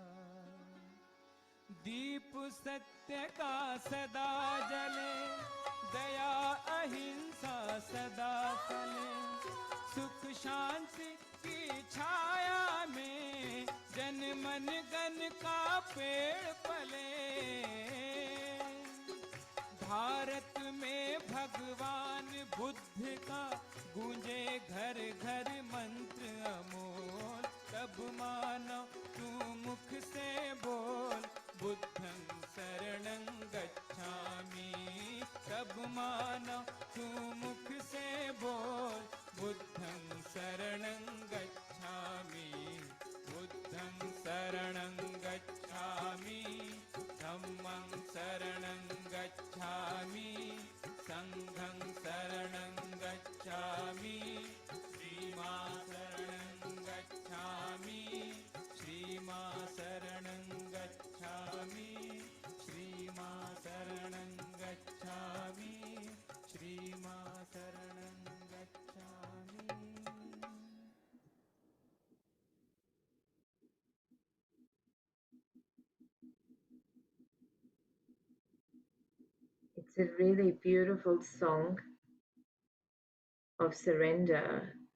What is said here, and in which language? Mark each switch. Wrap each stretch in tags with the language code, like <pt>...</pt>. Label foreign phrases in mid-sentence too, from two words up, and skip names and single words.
<hi>दीप सत्य का सदा जले, दया अहिंसा सदा फले, सुख शांति की छाया में जन मन गन का पेड़ पले। भारत में भगवान बुद्ध का गूंजे घर घर मंत्र अमोल, तब मानो तू मुख से बोल,</hi> <pi>बुद्धं शरणं गच्छामि।</pi> <hi>तब मानो तू मुख से बोल,</hi> <pi>बुद्धं शरणं गच्छामि, बुद्धं शरणं गच्छामि, धम्मं शरणं गच्छामि, संघं शरणं गच्छामि, श्रीमा शरणं गच्छामि, श्रीमा शरणं गच्छामि, श्रीमा शरणं गच्छामि, श्रीमा शरणं गच्छामि।</pi> <en>It's a really beautiful song of surrender.</en>